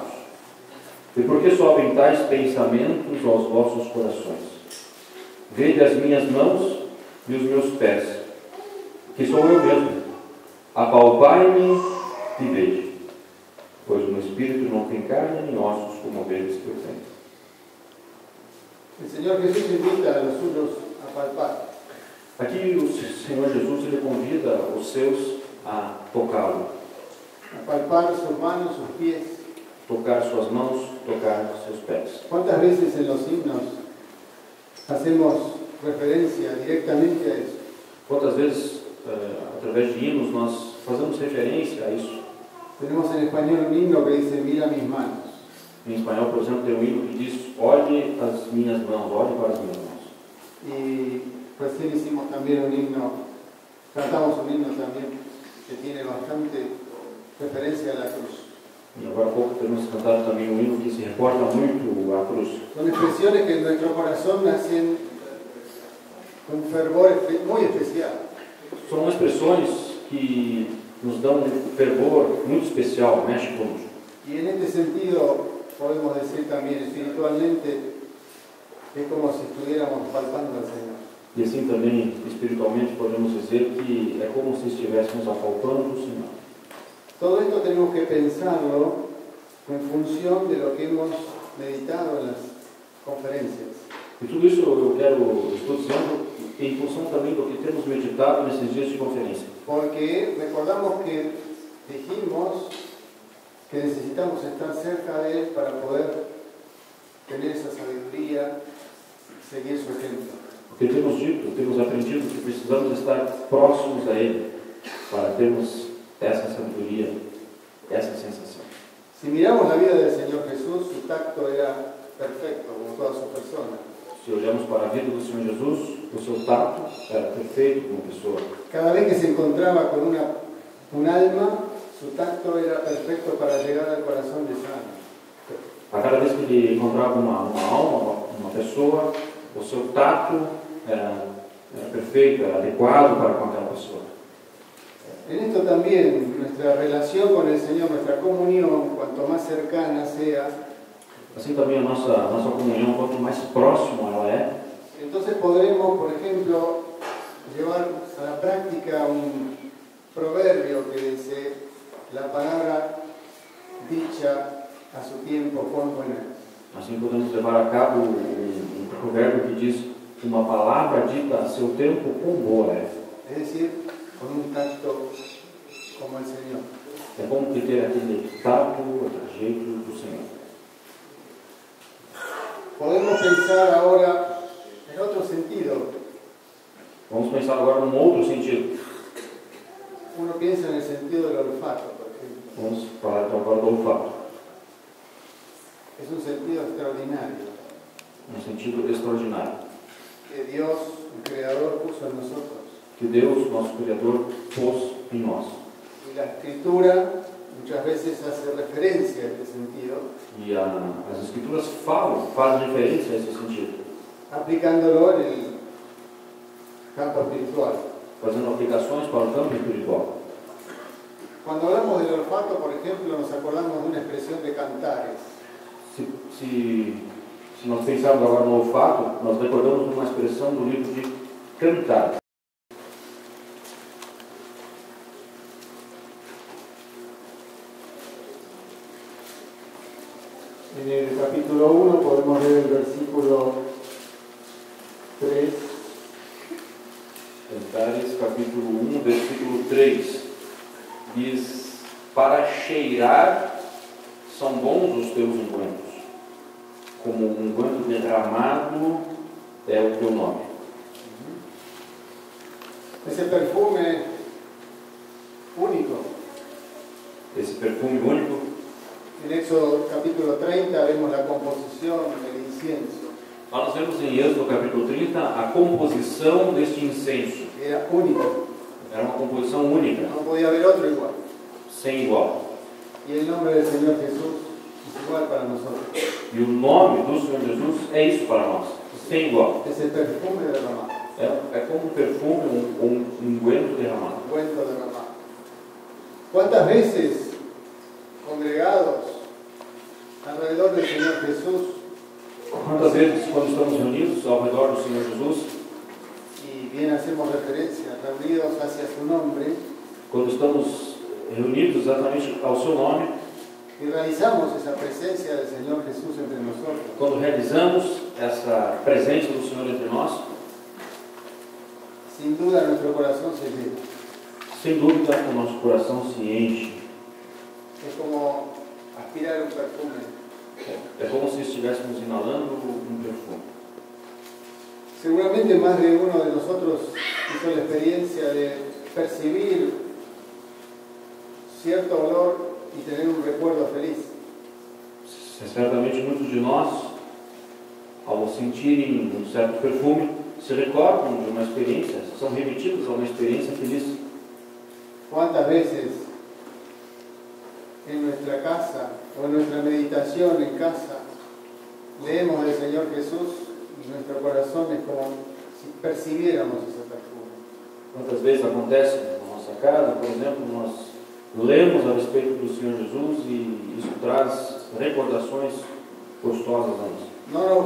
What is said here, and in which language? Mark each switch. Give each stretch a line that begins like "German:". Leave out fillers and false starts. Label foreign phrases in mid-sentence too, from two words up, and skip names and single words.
Portuguese: E por que sobem tais pensamentos aos vossos corações? Vede as minhas mãos e os meus pés, que sou eu mesmo. Apalpai-me e vede, pois o meu espírito não tem carne nem ossos como aqueles que eu tenho.
Spanish: El Señor Jesús invita a los suyos a palpar.
Portuguese: Aqui o Senhor Jesus ele convida os seus a tocá-lo,
Spanish: A palpar sus manos, sus pies.
Portuguese: tocar suas mãos, tocar seus pés.
Spanish: ¿Cuántas veces en los himnos hacemos referencia directamente a eso?
Portuguese: Quantas vezes, através de hinos, nós fazemos referência a isso?
Spanish: Tenemos en español un himno que dice, mira mis manos.
Portuguese: Em espanhol, por exemplo, tem um hino que diz: olhe as minhas mãos, olhe para as minhas mãos.
Spanish: Y recién hicimos también un himno, cantamos un himno también que tiene bastante referencia a la cruz.
Portuguese: E agora há pouco temos cantado também um hino que se reporta muito à cruz.
Spanish: Son expresiones que en nuestro corazón nacen con un fervor muy especial.
Portuguese: São expressões que nos dão um fervor muito especial, mexe conosco.
Spanish: Y en este sentido podemos decir también espiritualmente es como si estuviéramos palpando al Señor.
Portuguese: E assim também, espiritualmente, podemos dizer que é como se estivéssemos apalpando o Senhor.
Spanish: Todo esto tenemos que pensarlo en función de lo que hemos meditado en las conferencias.
Portuguese: E tudo isso estou dizendo em função também do que temos meditado nesses dias de conferência.
Spanish: Porque recordamos que dijimos que necesitamos estar cerca de Él para poder tener esa sabiduría, seguir su ejemplo.
Portuguese: Porque temos dito, temos aprendido que precisamos estar próximos a Ele para termos essa sabedoria, essa sensação.
Spanish: Si miramos la vida del Señor Jesús, su tacto era perfecto, como toda su persona.
Portuguese: Se olhamos para a vida do Senhor Jesus, o seu tato era perfeito como pessoa.
Spanish: Cada vez que se encontraba con un alma, su tacto era perfecto para llegar al corazón de esa alma.
Portuguese: A cada vez que ele encontrava uma alma, uma pessoa, o seu tato era perfeito, era adequado para com aquela pessoa.
Spanish: En esto también, nuestra relación con el Señor, nuestra comunión, cuanto más cercana sea,
Portuguese: Assim também a nossa comunhão, quanto mais próximo ela é,
Spanish: entonces podremos, por ejemplo, llevar a la práctica un proverbio que dice, la palabra dicha a su tiempo, cuán buena es.
Portuguese: assim podemos levar a cabo um provérbio que diz: uma palavra dita a seu tempo, quão boa é.
Spanish: Es decir, con un tacto como el Señor.
Portuguese: É bom que ter aquele tato, aquele jeito do Senhor.
Spanish: Podemos pensar ahora en otro sentido.
Portuguese: Vamos pensar agora num outro sentido.
Spanish: Uno piensa en el sentido del olfato, por ejemplo.
Portuguese: Vamos falar então agora do olfato.
Spanish: Es un sentido extraordinario
Portuguese: Um sentido extraordinário.
Spanish: que Dios, el Creador, puso en nosotros.
Portuguese: Que Deus, nosso Criador, pôs em nós.
Spanish: Y la Escritura muchas veces hace referencia a este sentido,
Portuguese: E as Escrituras fazem referência a esse sentido,
Spanish: aplicándolo en el campo espiritual.
Portuguese: fazendo aplicações para o campo espiritual.
Spanish: Cuando hablamos del olfato, por ejemplo, nos acordamos de una expresión de Cantares.
Portuguese: Se nós pensarmos agora no olfato, nós recordamos uma expressão do livro de Cantar.
Spanish: En el capítulo 1 podemos ver el versículo 3.
Portuguese: capítulo 1, versículo 3, diz: para cheirar são bons os teus ungüentos, como um unguento derramado é o teu nome.
Spanish: Ese perfume único.
Portuguese: Esse perfume único,
Spanish: En Éxodo capítulo 30 vemos la composición del incienso.
Portuguese: nós vemos em Êxodo capítulo 30 a composição deste incenso.
Spanish: Era único.
Portuguese: Era uma composição única,
Spanish: No podía haber otro igual.
Portuguese: sem igual.
Spanish: Y el nombre del Señor Jesús es igual para nosotros.
Portuguese: E o nome do Senhor Jesus é isso para nós, sem igual.
Spanish: Es el perfume derramado.
Portuguese: É como um perfume, um unguento derramado.
Spanish: Ungüento derramado. ¿Cuántas veces congregados alrededor del Señor Jesús
Portuguese: Quantas vezes, quando estamos reunidos ao redor do Senhor Jesus,
Spanish: y bien hacemos referencia, reunidos hacia su nombre,
Portuguese: quando estamos reunidos exatamente ao seu nome,
Spanish: y realizamos esa presencia del Señor Jesús entre nosotros,
Portuguese: quando realizamos essa presença do Senhor entre nós,
Spanish: sin duda nuestro corazón se llena.
Portuguese: sem dúvida o nosso coração se enche.
Spanish: Es como aspirar un perfume.
Portuguese: É como se estivéssemos inalando um perfume.
Spanish: Seguramente más de uno de nosotros hizo la experiencia de percibir cierto olor y tener un recuerdo feliz.
Portuguese: Certamente muitos de nós, ao sentirem um certo perfume, se recordam de uma experiência, são remetidos a uma experiência feliz.
Spanish: ¿Cuántas veces en nuestra casa o en nuestra meditación en casa leemos del Señor Jesús y nuestro corazón es como si percibiéramos ese perfume?
Portuguese: Quantas vezes acontece na nossa casa, por exemplo, nós lemos a respeito do Senhor Jesus e isso traz recordações gostosas a nós.